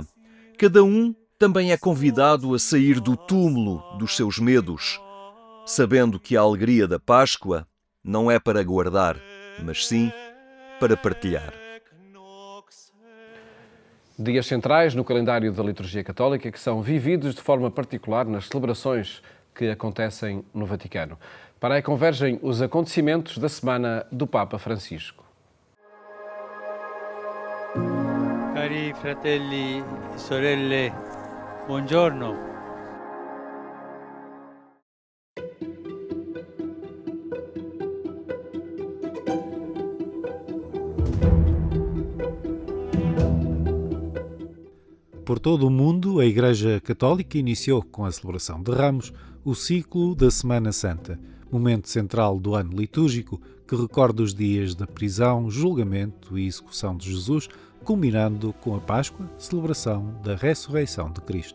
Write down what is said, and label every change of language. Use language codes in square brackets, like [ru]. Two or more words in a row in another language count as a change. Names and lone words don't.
[pt] Cada um também é convidado a sair do túmulo dos seus medos, sabendo que a alegria da Páscoa não é para guardar, mas sim para partilhar. Dias centrais no calendário da liturgia católica que são vividos de forma particular nas celebrações que acontecem no Vaticano. Para aí convergem os acontecimentos da semana do Papa Francisco. [it] Cari fratelli e sorelle, buongiorno. [pt] Por todo o mundo, a Igreja Católica iniciou com a celebração de Ramos o ciclo da Semana Santa, momento central do ano litúrgico que recorda os dias da prisão, julgamento e execução de Jesus, culminando com a Páscoa, celebração da ressurreição de Cristo.